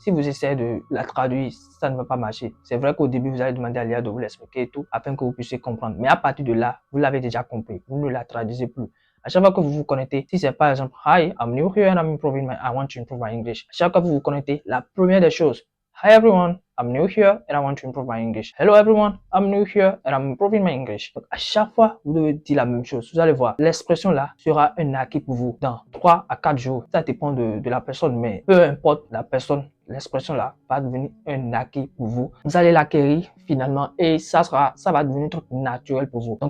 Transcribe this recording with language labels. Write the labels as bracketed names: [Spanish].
[French] Si vous essayez de la traduire, ça ne va pas marcher. C'est vrai qu'au début, vous allez demander à l'IA de vous l'expliquer et tout, afin que vous puissiez comprendre. Mais à partir de là, vous l'avez déjà compris. Vous ne la traduisez plus. À chaque fois que vous vous connectez, si c'est par exemple, [English] Hi, I'm new here and I want to improve my English. [French] À chaque fois que vous vous connectez, la première des choses, [English] Hi everyone, I'm new here and I want to improve my English. Hello everyone, I'm new here and I'm improving my English. [French] Donc à chaque fois, vous devez dire la même chose. Vous allez voir, l'expression là sera un acquis pour vous dans 3 à 4 jours. Ça dépend de la personne, mais peu importe la personne, l'expression là va devenir un acquis pour vous. Vous allez l'acquérir finalement et ça va devenir un truc naturel pour vous.